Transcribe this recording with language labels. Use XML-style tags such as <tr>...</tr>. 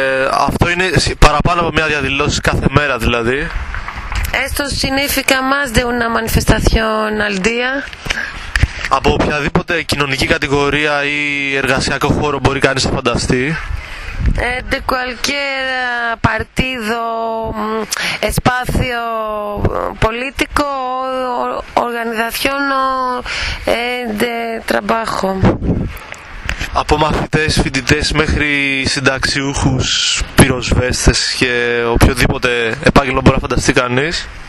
<el>Αυτό είναι παραπάνω από μια διαδηλώση κάθε μέρα, δηλαδή.</el> <es>Esto significa más de una manifestación al día.</es> <el>Από οποιαδήποτε κοινωνική κατηγορία ή εργασιακό χώρο μπορεί κανείς να φανταστεί.</el> <es>De cualquier partido, espacio político o organización o de trabajo.</es> <el>Από μαθητές, φοιτητές μέχρι συνταξιούχους, πυροσβέστες και οποιοδήποτε επάγγελμα μπορεί να φανταστεί κανείς.</el>